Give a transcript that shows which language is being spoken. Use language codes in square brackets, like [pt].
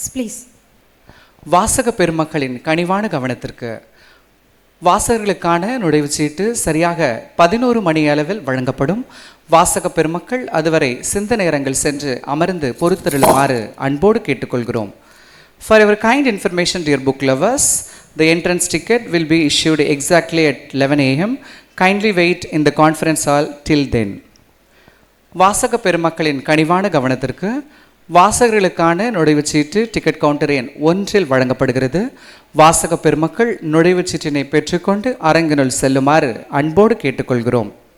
[en] Please. [ta] வாசக பெருமக்களின் கனிவான கவனத்திற்கு, வாசகர்களுக்கான நுழைவுச்சீட்டு சரியாக 11 மணி அளவில் வழங்கப்படும். வாசக பெருமக்கள் அதுவரை சிந்தனை அரங்கில் சென்று அமர்ந்து பொறுத்தருளுமாறு அன்போடு கேட்டுக்கொள்கிறோம். [en] For your kind information, dear book lovers, the entrance ticket will be issued exactly at 11 a.m. Kindly wait in the conference hall till then. [ta] வாசக பெருமக்களின் கனிவான கவனத்திற்கு, வாசகர்களுக்கான நுழைவுச்சீட்டு டிக்கெட் கவுண்டர் எண் 1 வழங்கப்படுகிறது. வாசக பெருமக்கள் நுழைவுச்சீட்டினை பெற்றுக்கொண்டு அரங்கினுள் செல்லுமாறு அன்போடு கேட்டுக்கொள்கிறோம்.